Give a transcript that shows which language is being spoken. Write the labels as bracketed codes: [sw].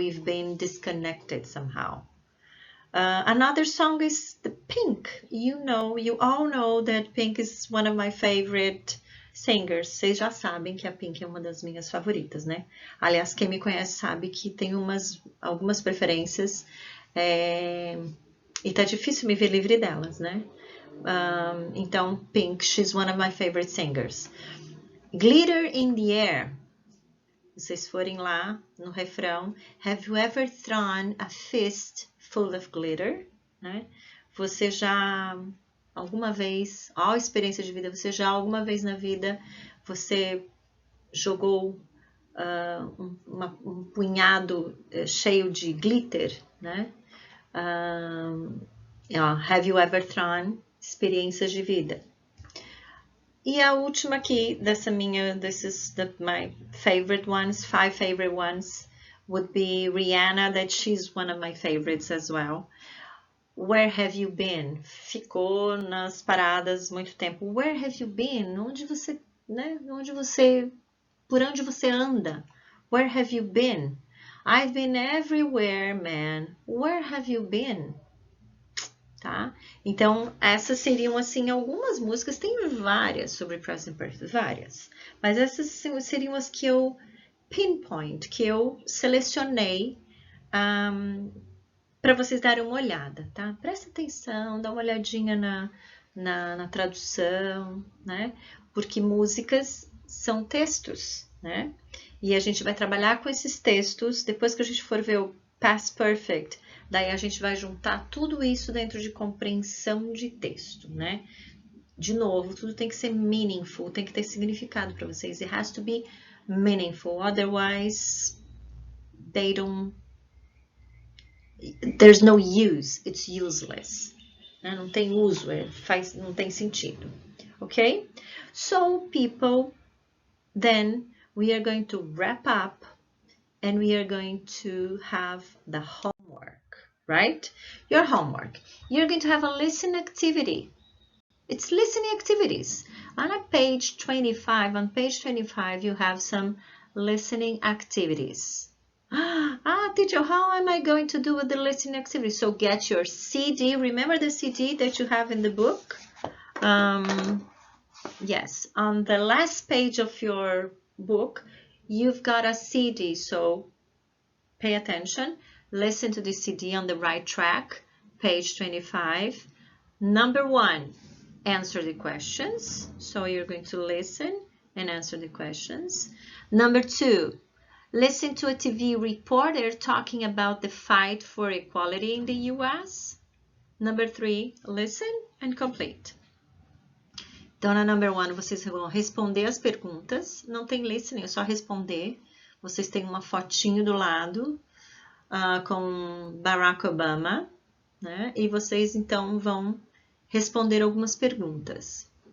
[en] We've been disconnected somehow. Another song is the Pink. You all know that Pink is one of my favorite singers. [pt] Vocês já sabem que a Pink é uma das minhas favoritas, né? Aliás, quem me conhece sabe que tem algumas preferências. E tá difícil me ver livre delas, né? Então, [en] Pink, she's one of my favorite singers. Glitter in the air. [pt] Se vocês forem lá no refrão, [en] have you ever thrown a fist full of glitter? Né? [pt] Você já, alguma vez, ó, experiência de vida, você já alguma vez na vida, você jogou um punhado cheio de glitter, né? [en] Have you ever thrown? [pt] Experiências de vida. E a última aqui, [en] this is my favorite ones, 5 favorite ones, would be Rihanna, that she's one of my favorites as well. Where have you been? [pt] Ficou nas paradas muito tempo. [en] Where have you been? [pt] Onde você, né? Por onde você anda? [en] Where have you been? I've been everywhere, man. Where have you been? Tá? [pt] Então, essas seriam, assim, algumas músicas, tem várias sobre present perfect, várias. Mas essas seriam as que eu pinpoint, que eu selecionei para vocês darem uma olhada, tá? Presta atenção, dá uma olhadinha na tradução, né? Porque músicas são textos, né? E a gente vai trabalhar com esses textos, depois que a gente for ver o Past Perfect, daí a gente vai juntar tudo isso dentro de compreensão de texto, né? De novo, tudo tem que ser meaningful, tem que ter significado para vocês. [en] It has to be meaningful, otherwise there's no use, it's useless. [pt] Não tem uso, não tem sentido. [en] Ok? So, people, then we are going to wrap up and we are going to have the homework, right? Your homework. You're going to have a listening activity. It's listening activities. On page 25, you have some listening activities. Teacher, how am I going to do with the listening activity? So get your CD. Remember the CD that you have in the book? Yes, on the last page of your book, you've got a CD. So pay attention. Listen to the CD on the right track, page 25. Number 1, answer the questions. So you're going to listen and answer the questions. Number 2, listen to a TV reporter talking about the fight for equality in the US. Number 3, listen and complete. [pt] Então, na number 1, vocês vão responder as perguntas. Não tem listening, é só responder. Vocês têm uma fotinho do lado com Barack Obama, né? E vocês, então, vão responder algumas perguntas.